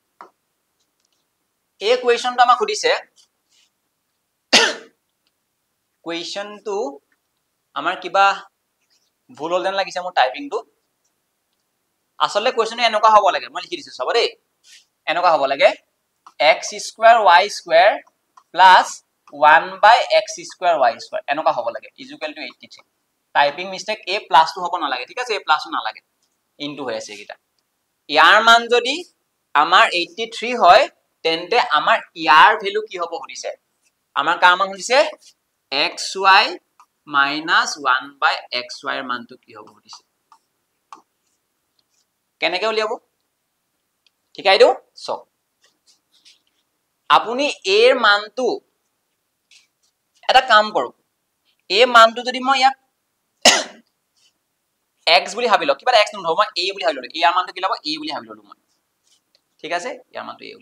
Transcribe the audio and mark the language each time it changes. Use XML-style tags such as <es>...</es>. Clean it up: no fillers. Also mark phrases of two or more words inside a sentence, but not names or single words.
<as>এই কোৱেশ্চনটো আমাক খুদিছে কোৱেশ্চনটো আমাৰ কিবা ভুল হল যেন লাগিছে মোৰ টাইপিংটো আসলে কোৱেশ্চনটো এনেকুৱা হ'ব লাগে মই লিখি দিছো সব দেই এনেকুৱা হ'ব লাগে x² y² plus 1/x² y² এনেকুৱা হ'ব লাগে</as> <en>is equal to</en> <as>83</as> <en>typing mistake</en> <as>a প্লাস টো হ'ব না লাগে ঠিক আছে a প্লাস না লাগে ইনটু হৈ আছে কিটা ইয়াৰ মান যদি আমাৰ 83 হয় তেন্তে আমাৰ ইয়াৰ ভ্যালু কি হ'ব হদিছে আমাৰ কা মান হদিছে</as> <en>xy minus 1/xy</en> <as>এর মানটো কি হ'ব হদিছে কেনেকে উলিয়াব ঠিকাই দিও সব আপুনি এৰ মানটো এটা কাম কৰক এ মানটো যদি মই ইয়াক x বুলি ভাবি লওক কিবা x নহব মই a বুলি ভাবি ললো ইয়াৰ মানটো কি লব a বুলি ভাবি ললো মই ঠিক আছে ইয়াৰ মানটো a বুলি</as>